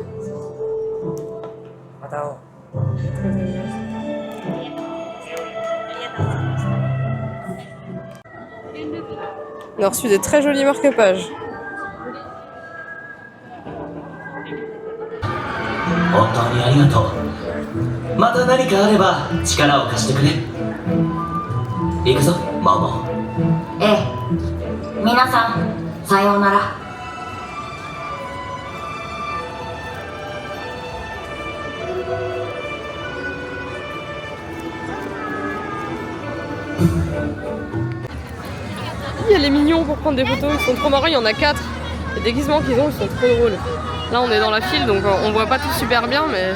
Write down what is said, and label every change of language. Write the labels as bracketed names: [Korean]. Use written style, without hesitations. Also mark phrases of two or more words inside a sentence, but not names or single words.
[Japanese] また会おう。 [French] On a reçu des très jolis marque-pages. [Japanese] 本当にありがとう。また何かあれば力を貸してくれ。行くぞ、マモ。ええ。皆さん、さようなら。 [French] Il y a les mignons pour prendre des photos, ils sont trop marrants, il y en a 4. Les déguisements qu'ils ont, ils sont trop drôles. Là on est dans la file donc on voit pas tout super bien mais...